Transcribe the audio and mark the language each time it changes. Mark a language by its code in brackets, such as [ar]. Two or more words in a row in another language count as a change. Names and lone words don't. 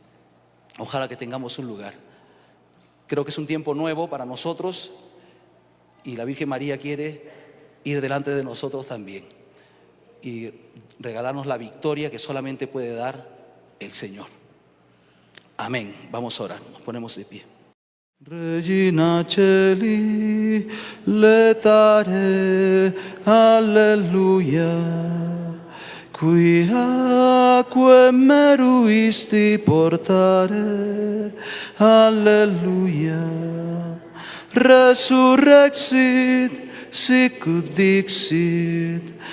[es] Ojalá que tengamos un lugar. Creo que es un tiempo nuevo para nosotros y la Virgen María quiere ir delante de nosotros también y regalarnos la victoria que solamente puede dar el Señor. Amén. Vamos a orar, nos ponemos de pie. [la] Regina Celi, letare, alleluia, qui acque meruisti portare, alleluia, resurrexit, sicut dixit,